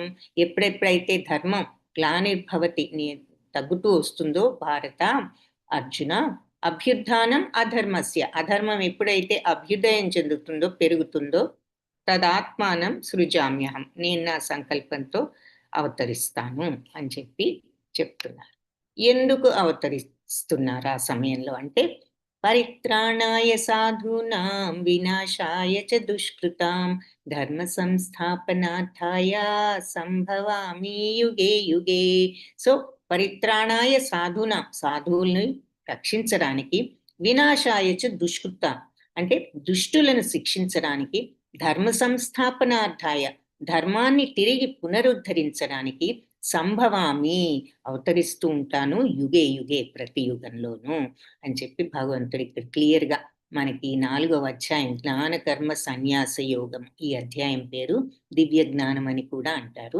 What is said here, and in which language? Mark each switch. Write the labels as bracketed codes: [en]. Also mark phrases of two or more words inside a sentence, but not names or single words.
[te] ఎప్పుడెప్పుడైతే ధర్మం గ్లానిర్భవతి తగ్గుతూ వస్తుందో భారత అర్జున, [sa] అభ్యుత్థానం అధర్మస్య [te] అధర్మం ఎప్పుడైతే అభ్యుదయం చెందుతుందో పెరుగుతుందో [sa] తదాత్మానం సృజామ్యహం [te] నేను నా సంకల్పంతో అవతరిస్తాను అని చెప్పి చెప్తున్నారు. ఎందుకు అవతరిస్తున్నారు ఆ సమయంలో అంటే [sa] పరిత్రాణాయ సాధూనాం వినాశాయ చ దుష్కృతాం ధర్మ సంస్థాపనార్థాయ సంభవామి యుగే యుగే. [te] సో [sa] పరిత్రాణాయ సాధూనాం [te] సాధువుల్ని రక్షించడానికి, [sa] వినాశాయ చ దుష్కృతాం [te] అంటే దుష్టులను శిక్షించడానికి, [sa] ధర్మ సంస్థాపనార్థాయ [te] ధర్మాన్ని తిరిగి పునరుద్ధరించడానికి సంభవామి అవతరిస్తూ ఉంటాను [sa] యుగే యుగే [te] ప్రతి యుగంలోనూ అని చెప్పి భగవంతుడు ఇక్కడ క్లియర్గా మనకి 4వ అధ్యాయం జ్ఞాన కర్మ సన్యాస యోగం, ఈ అధ్యాయం పేరు దివ్య జ్ఞానం అని కూడా అంటారు.